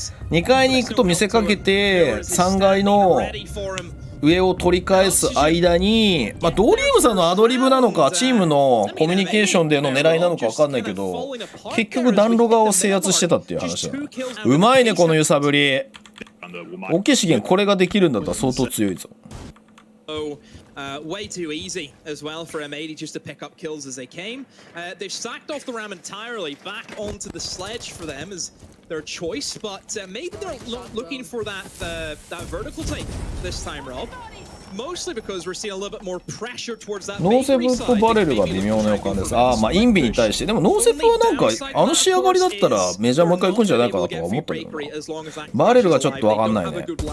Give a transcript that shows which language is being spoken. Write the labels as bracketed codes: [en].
[ja] 2階に行くと見せかけて3階の上を取り返す間に、まあ、ドリームさんのアドリブなのかチームのコミュニケーションでの狙いなのか分かんないけど、結局暖炉側を制圧してたっていう話だ。うまいねこの揺さぶり。オケ資源これができるんだったら相当強いぞ。 [en] Way too easy as well for M80 just to pick up kills as they came. They've sacked off the ram entirely, back onto the sledge for them as their choice, but maybe they're looking for that vertical take this time, Rob. Mostly because we're seeing a little bit more pressure towards that. [ja] ノーセブとバレルが微妙な予感です。ああ、まあインビに対して、でもノーセブはなんかあの仕上がりだったらメジャーもう一回行くんじゃないかなとは思ったけどな。バレルがちょっとわかんないね。